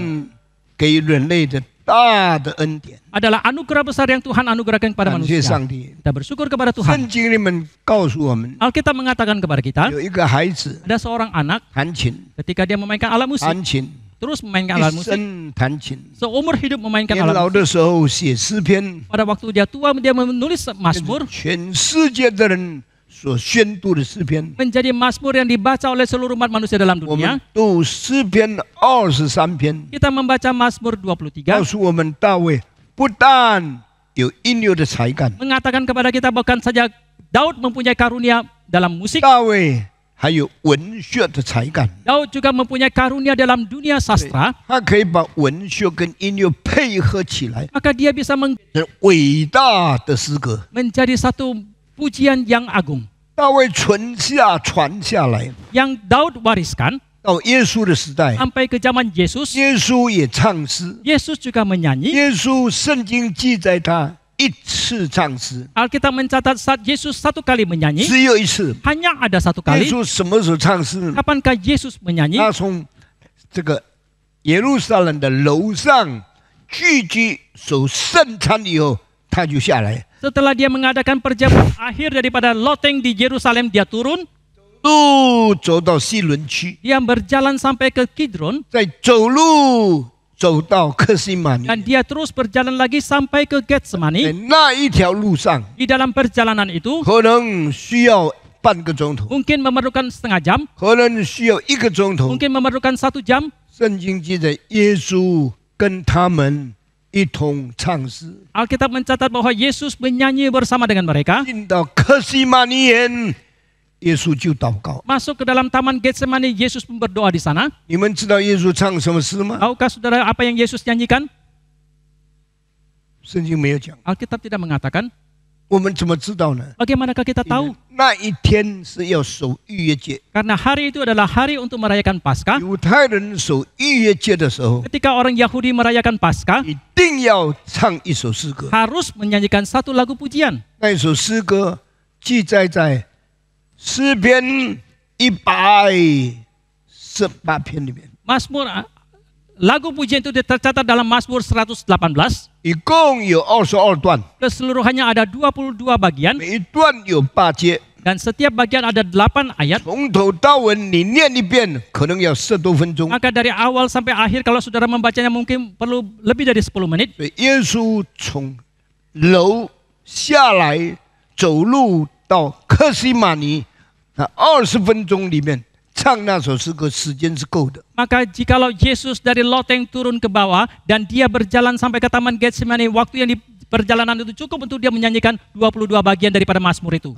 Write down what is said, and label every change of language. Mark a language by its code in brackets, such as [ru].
[zh] 神给予人类的大的恩典。 [id] Adalah anugerah besar yang Tuhan anugerahkan kepada [zh] 感谢上帝。 [id] Kita bersyukur kepada Tuhan. [zh] 圣经里面告诉我们， [id] Alkitab mengatakan kepada kita, [zh] 有一个孩子 [id] ada seorang anak [zh] 弹琴， [id] ketika dia memainkan alat musik, [zh] 弹琴， [id] terus memainkan alat [zh] 一 [id] musik, [zh] 生弹琴。 [id] seumur hidup memainkan [zh] 年 [id] alat [zh] 老 [id] musik. [zh] 的时候写诗篇， [id] Pada waktu dia tua, dia menulis Mazmur, [zh] 全世界的人所宣读的诗篇。 [id] menjadi Mazmur yang dibaca oleh seluruh umat manusia dalam [zh] 我 [id] dunia. [zh] 们读诗篇23篇， [id] Kita membaca Mazmur 23, [zh] 告诉我们大卫不但有音乐的才干， [id] mengatakan kepada kita bukan saja Daud mempunyai karunia dalam musik, [zh] 大卫还有文学的才干， [id] Daud juga mempunyai karunia dalam dunia sastra, [zh] 他可以把文学跟音乐配合起来， [id] maka dia bisa [zh] 是伟大的诗歌。 [id] menjadi satu pujian yang agung [zh] 大卫传下来， [id] yang Daud wariskan [zh] 到耶稣的时代， [id] sampai ke zaman Yesus. [zh] 耶稣也唱诗， [id] Yesus juga menyanyi. [zh] 耶稣圣经记载他一次唱诗， [id] Alkitab mencatat saat Yesus satu kali menyanyi, [zh] 只有一次。 [id] hanya ada satu [zh] 耶 [id] kali. [zh] 稣什么时候唱诗呢？ [id] Kapankah Yesus menyanyi? [zh] 他从这个耶路撒冷的楼上聚集守圣餐以后，他就下来， [id] Setelah dia mengadakan perjamuan akhir daripada loteng di Yerusalem, dia turun, [zh] 路走到西伦区， [id] dia berjalan sampai ke Kidron, [zh] 再走路走到克西马尼， [id] dan dia terus berjalan lagi sampai ke [zh] 在 [id] Getsemani. [zh] 那一条路上 [id] Di dalam perjalanan itu [zh] 可能需要半个钟头， [id] mungkin memerlukan setengah jam, [zh] 可能需要1个钟头。 [id] mungkin memerlukan 1 jam. [zh] 圣经记载，耶稣跟他们一同唱诗， [id] Alkitab mencatat bahwa Yesus menyanyi bersama dengan mereka. [zh] 进到克西马尼园，耶稣就祷告。 [id] Masuk ke dalam taman Getsemani, Yesus pun berdoa di sana. [zh] 你们知道耶稣唱什么诗吗？ [id] Tahukah saudara apa yang Yesus nyanyikan? [zh] 圣经没有讲， [id] Alkitab tidak mengatakan. [zh] 我们怎么知道呢？ [id] Bagaimanakah kita tahu? [zh] 那一天是要守逾越节， [id] Karena hari itu adalah hari untuk merayakan Paskah. [zh] 犹太人守逾越节的时候， [id] Ketika orang Yahudi merayakan Paskah, [zh] 一定要唱一首诗歌。 [id] harus menyanyikan satu lagu pujian. [zh] 那一首诗歌记载在诗篇118篇里面， [id] Mazmur, lagu pujian itu tercatat dalam Mazmur 118. [zh] 一共有22段， [id] Keseluruhannya ada 22 bagian [zh] 每一段有8节， [id] dan setiap bagian ada 8 ayat. [zh] 从头到尾你念一遍，可能要10多分钟。 [id] Maka dari awal sampai akhir kalau saudara membacanya mungkin perlu lebih dari 10 menit. [zh] 所以耶稣从楼下来，走路到克西马尼，那20分钟里面唱那首诗歌，时间是够的。 [id] Maka jikalau Yesus dari loteng turun ke bawah dan dia berjalan sampai ke taman Getsemani, waktu yang di perjalanan itu cukup untuk dia menyanyikan 22 bagian daripada Mazmur itu.